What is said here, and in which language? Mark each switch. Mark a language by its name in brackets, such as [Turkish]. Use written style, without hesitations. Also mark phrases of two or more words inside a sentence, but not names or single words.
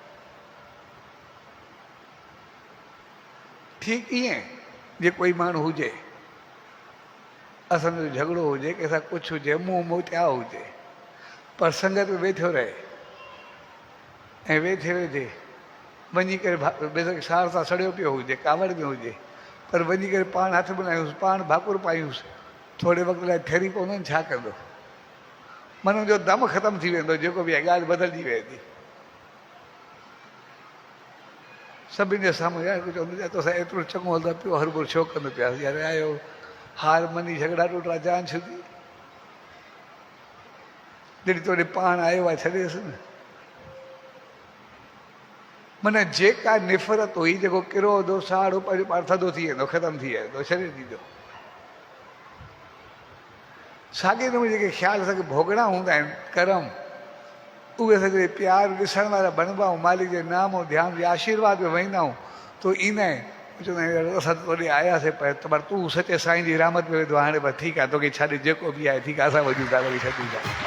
[Sindhi] ठीकु ईअं जे कोई माण्हू हुजे, असांजो झगड़ो हुजे, कंहिंसां कुझु हुजे, मुंहुं मोटिया हुजे, पर संगत में वेठो रहे ऐं वेठे वेठे वञी करे बेशक सार सां सड़ियो पियो हुजे, कावड़ में हुजे, पर वञी करे पाण हथु बनायूंसि, पाण भाकुर पायूंसि, थोरे वक़्त लाइ ठरी पवंदो, छा कंदो, मन जो दम ख़तमु थी वेंदो, जेको बि आहे ॻाल्हि बदिलजी वेंदी। सभिनि जे साम्हूं यार कुझु चवंदो, तोसां एतिरो चङो हलंदो पियो, हर भुर छो कंदो पिया, यार आयो हार मनी झगड़ा टोटरा जान छुटी, जॾहिं तोड़े पाण आयो आहे छॾेसि न। माना जेका निफ़रत हुई, जेको किरोध हो, साड़ो पंहिंजो पाण थधो थी वेंदो, ख़तमु थी वेंदो, छॾे ॾींदो। साॻे नमूने जेके ख़्याल असांखे भोगणा हूंदा आहिनि, कर्म, उहे असांखे प्यार ॾिसण वारा बणिबा ऐं मालिक जे नाम ऐं ध्यान जे आशीर्वाद में वेंदा आहियूं तो ईंदा आहिनि, चवंदा आहियूं असां तोॾे आयासीं पर तूं सचे साईं जी रहमत में वेंदो, हाणे बसि ठीकु आहे, तोखे छॾे जेको बि आहे ठीकु आहे, असां वञूं था, वरी छॾूं था।